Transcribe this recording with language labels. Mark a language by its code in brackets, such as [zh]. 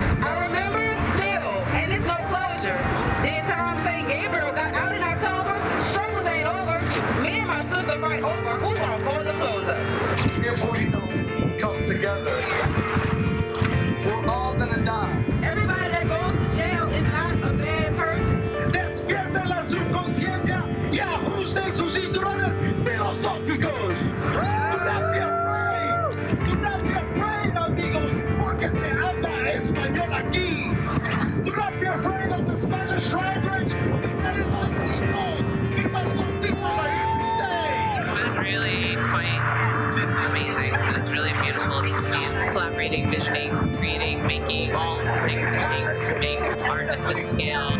[en] I remember still, and it's no closure. The time St. Gabriel got out in October, struggles ain't over. Me and my sister fight over who gonna go to close up. If we don't come together, we're all gonna die. Everybody that goes to jail is not a bad person. [es] Despierte la subconsciencia y ajusten sus cinturones filosóficos. [en] Do not be afraid. Do not be afraid, amigos, [es] porque se habla español aquí. [en] Do not be afraid of the Spanish language. Because those people are here to stay. It was really quite amazing. It's really beautiful to see collaborating, visioning, creating, making all the things it takes to make art at this scale.